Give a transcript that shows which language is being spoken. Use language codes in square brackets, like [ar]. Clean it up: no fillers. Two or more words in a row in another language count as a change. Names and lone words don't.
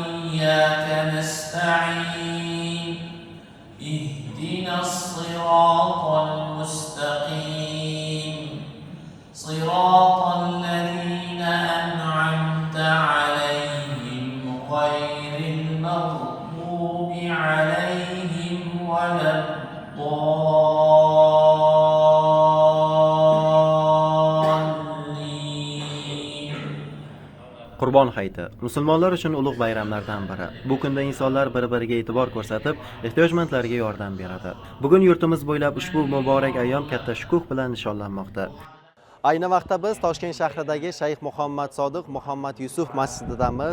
[ar] وإياك نستعين اهدنا الصراط المستقيم صراط الذين أنعمت عليهم غير المغضوب عليهم ولا الضالين. [uz] Qurbon hayiti musulmonlar uchun ulug' bayramlardan biri. Bu kunda insonlar bir-biriga e'tibor ko'rsatib, ehtiyojmandlarga yordam beradi. Bugun yurtimiz bo'ylab ushbu muborak ayyom katta shukuh bilan nishonlanmoqda. Ayni vaqtda biz Toshkent shahridagi Shayx Muhammad Sodiq Muhammad Yusuf masjididamiz.